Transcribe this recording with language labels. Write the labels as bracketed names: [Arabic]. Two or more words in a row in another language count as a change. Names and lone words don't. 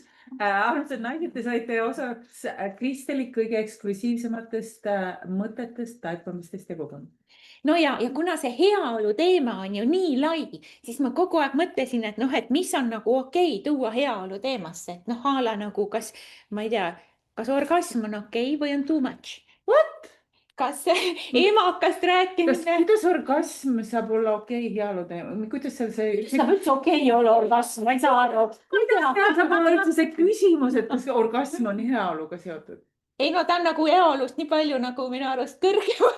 [Estonian] Armsad naised, te saite osaks Kristeli kõige eksklusiivsematest mõtetest, taipamistest ja kogemustest. No ja kuna see heaolu teema on ju nii lai, siis ma kogu aeg mõtlesin, et mis on nagu okei tuua heaolu teemasse. Et a la nagu kas, ma ei tea, kas orgasm on okei või on [English] too much? [Estonian] What? Kas emakast rääkimine? Kuidas orgasm saab olla okei heaolu teema? Kuidas seal see... Saab üldse okei olla orgasm, ma ei saa aru. Kuidas saab olla üldse see küsimus, et kas orgasm on heaoluga seotud? Ei no ta on nagu heaolust nii palju nagu minu arust kõrgemal.